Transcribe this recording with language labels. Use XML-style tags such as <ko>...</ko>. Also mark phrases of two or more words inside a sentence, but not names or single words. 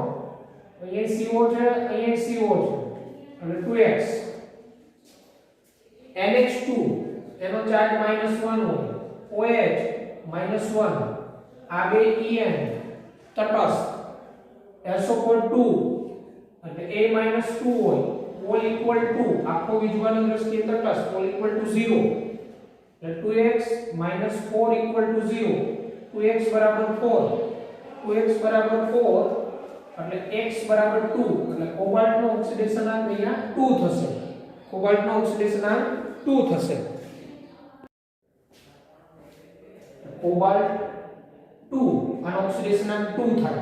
<gu>અહીંયા CO છે, અહીંયા CO છે. એટલે 2x. NH2 એનો ચાર્જ -1 હોય. OH -1. આ બે En તટસ્થ. SO4 2 એટલે A -2 હોય.</gu> <en>all equal to</en> <gu>આખો વિજ્ઞાનની દ્રષ્ટિએ તટસ્થ</gu> <en>all equal to</en> <gu>0. એટલે 2x - 4</gu> <en>equal to</en> <gu>0. 2x બરાબર 4. 2x બરાબર 4 એટલે x બરાબર 2. એટલે કોબાલ્ટ નો ઓક્સિડેશન આંક અહીંયા 2 થશે. કોબાલ્ટ નો ઓક્સિડેશન આંક 2 થશે. કોબાલ્ટ 2 આનો ઓક્સિડેશન આંક 2 થાય.</gu>